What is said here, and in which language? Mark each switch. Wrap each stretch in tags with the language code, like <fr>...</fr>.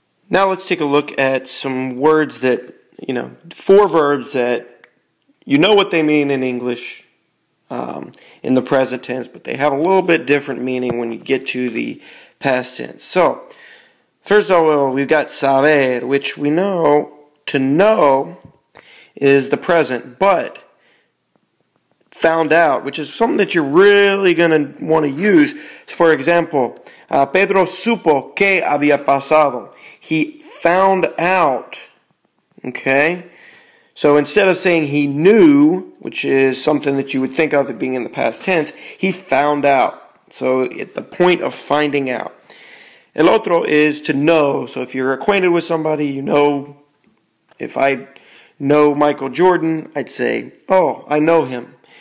<en>Now let's take a look at some words that, 4 verbs that you know what they mean in English in the present tense, but they have a little bit different meaning when you get to the past tense. So, first of all, we've got saber, which we know to know is the present, but found out, which is something that you're really going to want to use.</en> <es>So for example, Pedro supo que había pasado.</es> <en>He found out. Okay? So instead of saying he knew, which is something that you would think of it being in the past tense, he found out. So at the point of finding out.</en> <es>El otro</es> <en>is to know. So if you're acquainted with somebody, you know, if I know Michael Jordan, I'd say, oh, I know him.</en>